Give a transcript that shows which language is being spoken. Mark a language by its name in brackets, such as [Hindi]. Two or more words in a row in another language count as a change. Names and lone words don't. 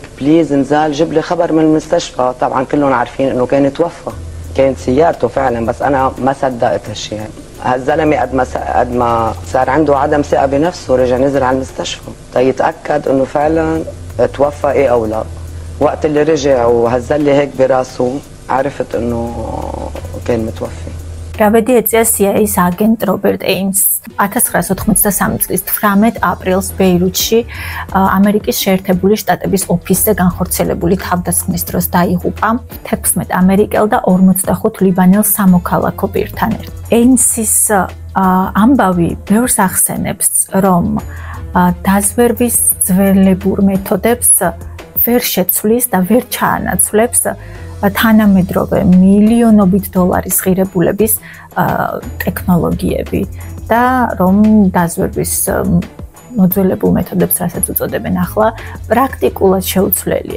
[Arabic] بليز انزل جيب لي خبر من المستشفى. طبعا كلهم عارفين إنه كان توفى، كانت سيارته فعلا، بس أنا ما صدقت هالشيء. هالزلمه قد ما صار عنده عدم ثقه بنفسه رجع نزل على المستشفى تيتاكد انه فعلا توفى ايه او لا. وقت اللي رجع وهزلي هيك براسه عرفت انه كان متوفي. [Georgian] Ravedi eწია CIA-ის აგენტ რობერტ ეიმს 1983 წლის 18 აპრილს ბეირუთში ამერიკის შეერთებული შტატების ოფისზე განხორციელებული თავდასხმის დროს დაიღუპა 16 ამერიკელ და 45 ლიბანელ სამოქალაქო პირთან ერთად. ეიმსის ამბავი ბევრს ახსენებს, რომ დაზვერვის ძველებურ მეთოდებს ვერ შეცვლის და ვერ ჩაანაცვლებს თანამედროვე მილიონობით დოლარის ღირებულების ტექნოლოგიები და რომ დაზვერვის მოძველებულ მეთოდებს, რასაც უწოდებენ ახლა, პრაქტიკულად შეუცვლელია.